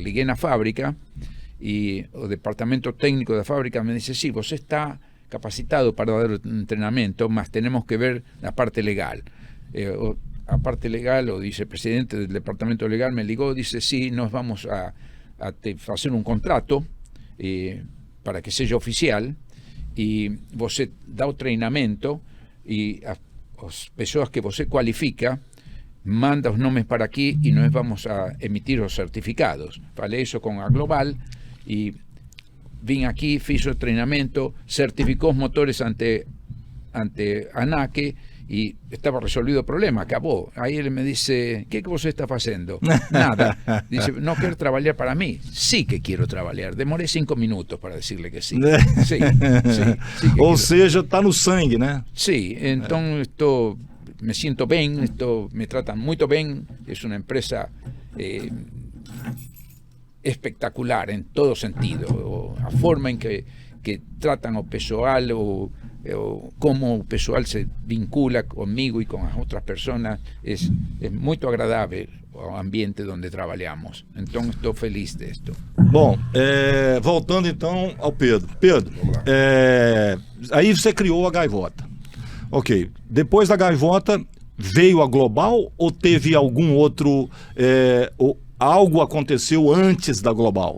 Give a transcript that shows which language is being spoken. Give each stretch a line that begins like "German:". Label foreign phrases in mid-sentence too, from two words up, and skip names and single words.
Spanish: Ligué en la fábrica y el departamento técnico de la fábrica me dice, sí, vos está capacitado para dar entrenamiento, mas tenemos que ver la parte legal. La parte legal, o dice el presidente del departamento legal, me ligó, dice, sí, nos vamos a hacer un contrato para que sea oficial y vos
Portuguese: da o treinamento y as pessoas que você qualifica, manda os nomes para aqui e nós vamos a emitir os certificados. Falei isso com a Global e vim aqui, fiz o treinamento, certificou os motores ante ANAC
Spanish: y estaba resolvido el problema, acabó. Ahí él me dice, ¿qué que
Portuguese: você está
Spanish: haciendo? Nada. Dice, ¿no quiero trabajar para mí? Sí que quiero trabajar. Demoré 5 minutos para decirle que sí. Sí, sí
Portuguese: Ou seja, está no sangue, né?
Spanish: Sí, entonces me siento bien, me tratan muy bien, es una empresa espectacular en todo sentido,
Portuguese: a forma en que tratan o pessoal
Spanish: o cómo el pessoal se vincula conmigo y con las otras personas es muy agradable.
Portuguese: o ambiente onde trabalhamos. Então, estou feliz disto. Bom, voltando então ao Pedro. Pedro, Vamos lá. aí você criou a Gaivota. Ok. Depois da Gaivota, veio a Global ou teve algum outro... ou algo aconteceu antes da Global?